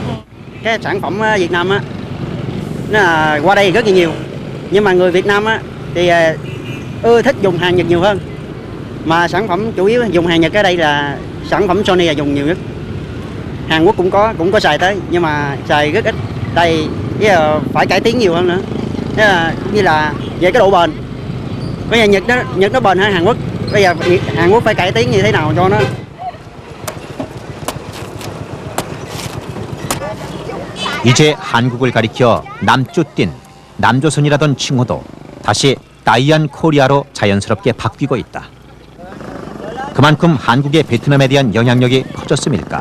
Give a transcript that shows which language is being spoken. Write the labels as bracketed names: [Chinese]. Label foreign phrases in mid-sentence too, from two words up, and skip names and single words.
[Vietnamese] cái sản phẩm Việt Nam á, nó là qua đây rất là nhiều, nhưng mà người Việt Nam á thì ưa thích dùng hàng Nhật nhiều hơn, mà sản phẩm chủ yếu dùng hàng Nhật ở đây là sản phẩm Sony là dùng nhiều nhất. Hàn Quốc cũng có xài tới, nhưng mà xài rất ít, đây phải cải tiến nhiều hơn nữa. Thế là như là về cái độ bền, bây giờ Nhật nó bền hơn Hàn Quốc, bây giờ Hàn Quốc phải cải tiến như thế nào cho nó. [Korean] 이제 한국을 가리켜 남쭈띤, 남조선이라던 칭호도 다시 다이안 코리아로 자연스럽게 바뀌고 있다. 그만큼 한국의 베트남에 대한 영향력이 커졌음일까?